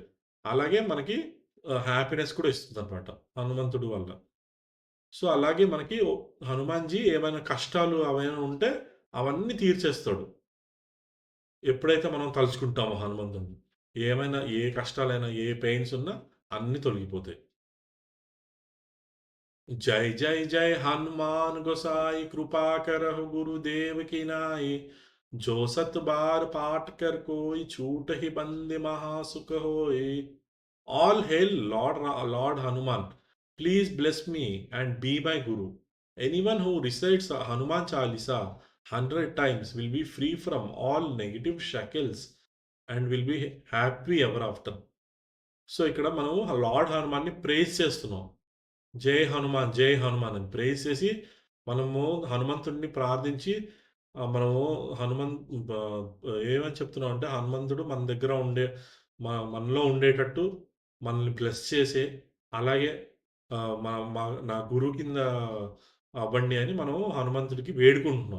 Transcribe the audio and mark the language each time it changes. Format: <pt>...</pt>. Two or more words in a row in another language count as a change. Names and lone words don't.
<te>అలాగే మనకి హ్యాపీనెస్ కూడా ఇస్తుందనమాట హనుమంతుడు వల్ల. సో, అలాగే మనకి హనుమాన్‌జీ ఏమైనా కష్టాలు అవైనా ఉంటే అవన్నీ తీర్చేస్తాడు. ఎప్పుడైతే మనం తలుచుకుంటామో హనుమంతుడిని, ఏమైనా ఏ కష్టాలైనా, ఏ పెయిన్స్ ఉన్నా అన్నీ తొలగిపోతాయి.</te> <awa>जय जय जय हनुमान गोसाई कृपा करहु गुरुदेव की नाई जो सत बार पाठ कर कोई छूट ही बंदे महासुख होए</awa> <en>all hail Lord Hanuman, please bless me and be my guru. Anyone who recites Hanuman Chalisa 100 times will be free from all negative shackles and will be happy ever after.</en> <te>సో ఇక్కడ మనం లార్డ్ హనుమాన్ని ప్రేజ్ చేస్తున్నాం. జై హనుమాన్, జై హనుమాన్ అని ప్రేయర్ చేసి, మనము హనుమంతుడిని ప్రార్థించి మనము హనుమన్ ఏమని చెప్తున్నాం అంటే, హనుమంతుడు మన దగ్గర మనలో ఉండేటట్టు మనల్ని బ్లెస్ చేసి, అలాగే మా మా నా గురువు కింద అవ్వండి అని మనం హనుమంతుడికి వేడుకుంటున్నాం.</te>